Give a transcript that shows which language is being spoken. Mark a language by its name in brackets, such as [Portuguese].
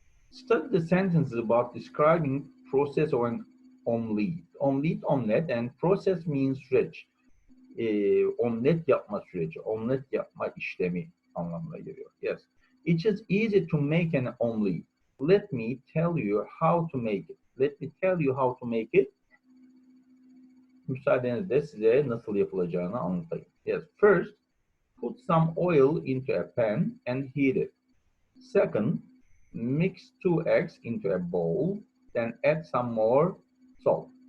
[English] Study the sentences about describing process of an omelet. Omelet, omelet, and process means süreç. [Turkish] Omlet yapma süreci, omlet yapma işlemi anlamına geliyor. [English] Yes. It is easy to make an omelet. Let me tell you how to make it. Let me tell you how to make it. [Turkish] Müsaadenizle size nasıl yapılacağını anlatayım. [English] Yes. First, put some oil into a pan and heat it. Second, mix 2 eggs into a bowl, then add some more salt.